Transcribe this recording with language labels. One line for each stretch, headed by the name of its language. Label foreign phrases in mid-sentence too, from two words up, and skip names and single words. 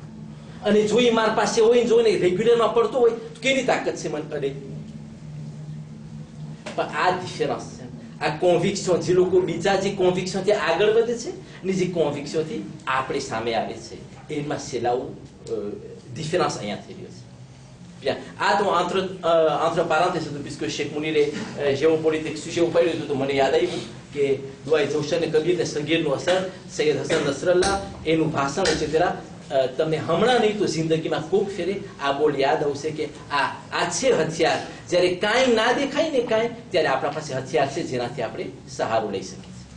Gujarati: અને જો એ મારા પાસે હોય, જો ને રેગ્યુલરમાં પડતો હોય તો કેની તાકાત છે મને પડે. પણ આ ડિફરન્સ છે. આ કોન્વિક્શન જે લોકો બીજા જે કોન્વિક્શનથી આગળ વધે છે ને જે કોન્વિક્શનથી આપણે સામે આવે છે એમાં છેલ્લાવું ડિફરન્સ અહીંયા થઈ રહ્યો છે.
French: Bien. Ah, donc entre parenthèses, puisque Cheikh Mounir géopolitique sujet au pays de
Gujarati: મને યાદ આવ્યું કે દુઆ જોશન કબીર ને સગીરનો અસર સૈયદ હસન નસરલ્લા એનું ભાષણ etc. તમને હમણાં નહીં તો જિંદગીમાં ખૂબ ફેરે આ બોલ યાદ આવશે કે આ છે હથિયાર. જ્યારે કાંઈ ના દેખાય ને કાંઈ ત્યારે આપણા પાસે હથિયાર છે જેનાથી આપણે સહારો લઈ શકીએ.